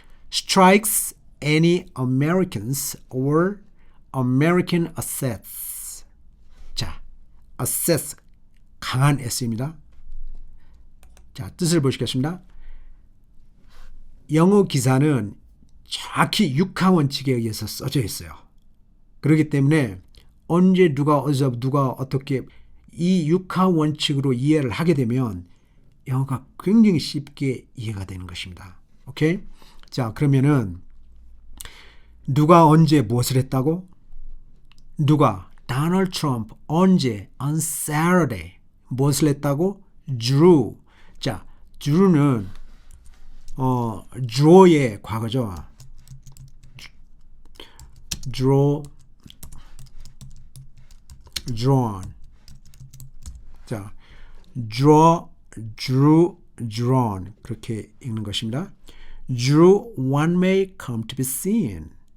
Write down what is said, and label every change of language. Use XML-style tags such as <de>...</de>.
<en>Strikes any Americans or American assets.</en> <ko>자, assets 강한 S입니다. 자, 뜻을 보시겠습니다. 영어 기사는 정확히 육하 원칙에 의해서 써져 있어요. 그렇기 때문에 언제 누가 어디서 누가 어떻게 이 육하 원칙으로 이해를 하게 되면 영어가 굉장히 쉽게 이해가 되는 것입니다. 오케이? 자, 그러면은 누가 언제 무엇을 했다고? 누가? Donald Trump 언제?</ko> <en>On Saturday.</en> <ko>무엇을 했다고?</ko> <en>Drew.</en> <ko>자, drew는 draw의 과거죠.</ko> <en>drawn.</en> <ko>자,</ko> <en>drew, drawn</en> <ko>그렇게 읽는 것입니다.</ko> <en>Drew one may come to be seen.</en>